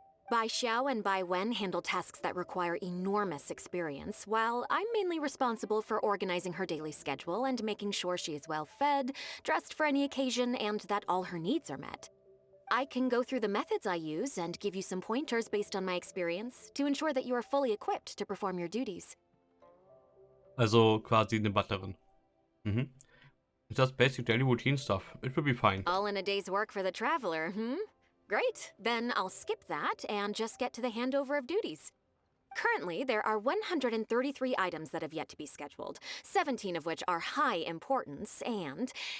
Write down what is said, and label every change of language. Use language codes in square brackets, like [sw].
[en] Bai Xiao and Bai Wen handle tasks that require enormous experience, while I'm mainly responsible for organizing her daily schedule and making sure she is well fed, dressed for any occasion, and that all her needs are met. I can go through the methods I use and give you some pointers based on my experience to ensure that you are fully equipped to perform your duties. [de] Also quasi eine Butlerin. Mhm. [en] It's just basic daily routine stuff. It will be fine. All in a day's work for the traveler, Great, then I'll skip that and just get to the handover of duties. Currently, there are 133 items that have yet to be scheduled, 17 of which are high importance, and...